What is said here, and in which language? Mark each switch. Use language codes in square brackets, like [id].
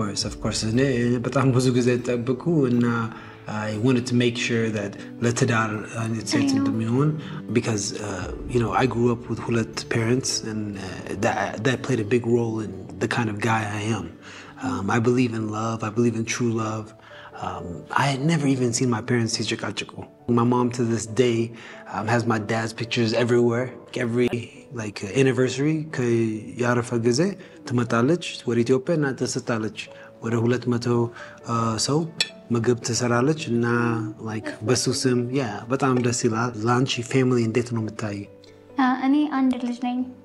[en] of course [am] እኔ በጣም ብዙ ጊዜ ተጠብቁ እና [en] I wanted to make sure that [am] ለትዳር ሴት እንደሚሆን [en] because you know I grew up with [am] ሁለት [en] parents and that played a big role in the kind of guy I am. I believe in love. I believe in true love. I had never even seen my parents [am] ሲጨቃጨቁ. [en] My mom to this day has my dad's pictures everywhere. [am] Every [en] like [am] anniversary ከያረፈ ጊዜ ትመጣለች ወደ ኢትዮጵያ እና ትስታለች ወደ 200 ሰው ምግብ ትሰራለች እና like በሱ ስም በጣም ደስ ይላል። ላንቺ ፋሚሊ እንዴት ነው የምታይ? እኔ አንድ ልጅ ነኝ።